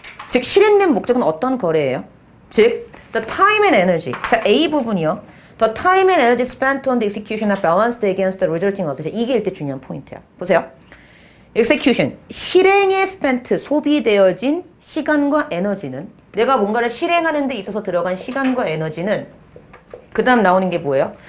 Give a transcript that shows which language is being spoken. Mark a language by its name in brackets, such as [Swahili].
[Korean] 즉 실행된 목적은 어떤 거래예요? 즉 [English] the time and energy. [Korean] 자, A 부분이요. [English] The time and energy spent on the execution are balanced against the resulting asset. [Korean] 이게 일대 중요한 포인트야. 보세요. execution, 실행에 spent, 소비되어진 시간과 에너지는 내가 뭔가를 실행하는 데 있어서 들어간 시간과 에너지는 그 다음 나오는 게 뭐예요?